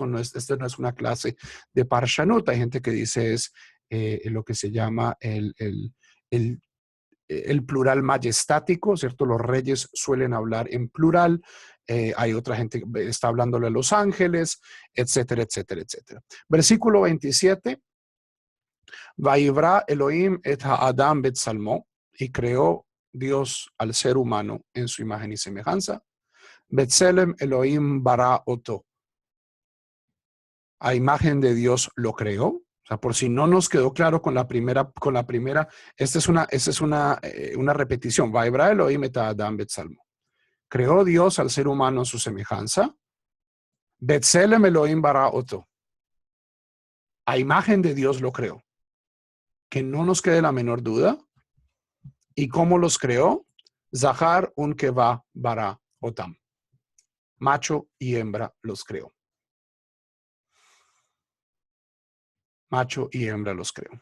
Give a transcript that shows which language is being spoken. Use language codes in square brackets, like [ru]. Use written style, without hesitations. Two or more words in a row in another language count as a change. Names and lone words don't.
[es] Esta no es una clase de Parshanut. Hay gente que dice es lo que se llama el plural majestático, ¿cierto? Los reyes suelen hablar en plural. Hay otra gente que está hablándole a los ángeles, etcétera, etcétera, etcétera. Versículo 27. [he] ויברא אלוהים את האדם בצלמו, [es] y creó Dios al ser humano en su imagen y semejanza. [he] בצלם אלוהים ברא אותו. [es] a imagen de Dios lo creó. O sea, por si no nos quedó claro con la primera, esta es una repetición. [he] ויברא אלוהים את אדם בצלמו. [es] Creó Dios al ser humano a su semejanza. [he] בצלם אלוהים ברא אותו. [es] A imagen de Dios lo creó. Que no nos quede la menor duda. ¿Y cómo los creó? [he] זכר ונקבה ברא אותם. [es] Macho y hembra los creó. Macho y hembra los creó.